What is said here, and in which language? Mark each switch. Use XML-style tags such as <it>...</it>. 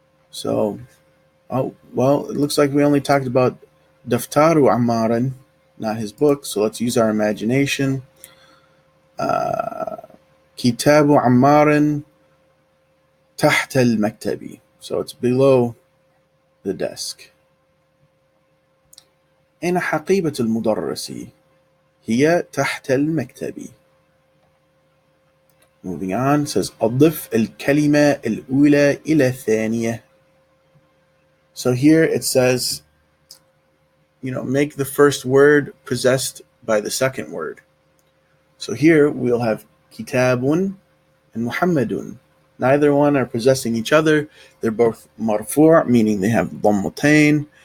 <en>So, oh, well, it looks like we only talked about Daftaru Ammaran, not his book. So let's use our imagination. Kitabu Ammaran</en> <ar>تحت المكتب.</ar> <en>So it's below the desk.</en> <ar>أين حقيبة المدرس؟ هي تحت المكتب.</ar> <en>Moving on, it says</en> <ar>أضف الكلمة الأولى إلى الثانية.</ar> <en>So here it says, make the first word possessed by the second word. So here we'll have kitabun and muhammadun. Neither one are possessing each other. They're both marfu', meaning they have dhammatain.</en>